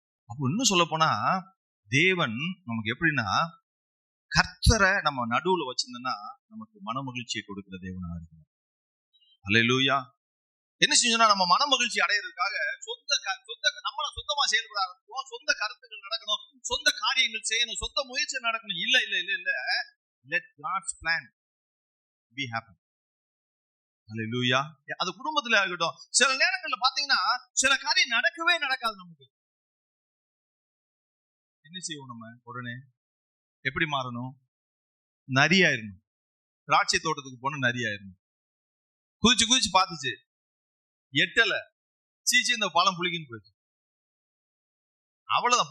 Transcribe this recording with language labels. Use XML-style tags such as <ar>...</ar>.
<ta>அப்போ இன்னும் சொல்ல போனா தேவன் நமக்கு எப்படின்னா கர்த்தரை நம்ம நடுவுல வச்சிருந்தோம்னா நமக்கு மன மகிழ்ச்சியை கொடுக்கிற தேவனா இருக்கிறார். அல்லேலூயா. என்ன செஞ்சோம்னா நம்ம மன மகிழ்ச்சி அடையிறதுக்காக நம்மள சொந்தமா செயல்பட ஆரம்பிச்சோம். சொந்த கருத்துக்கள் நடக்கணும், சொந்த காரியங்கள் செய்யணும், சொந்த முயற்சி நடக்கணும். இல்ல இல்ல இல்ல இல்ல,</ta> <en>let God's plan be happen.</en> <ta>அல்லேலூயா. அது குடும்பத்துல இருக்கட்டும். சில நேரங்கள்ல பாத்தீங்கன்னா சில காரியம் நடக்கவே நடக்காது. நமக்கு என்ன செய்வோம்? நம்ம உடனே எப்படி மாறணும்? நரியாயிரணும். திராட்சை தோட்டத்துக்கு போன நரியாயிரணும். குதிச்சு குதிச்சு பார்த்துச்சு, எட்டல, சீச்சு இந்த பழம் புளிக்குன்னு போயிடுச்சு. அவ்வளவுதான்.</ta>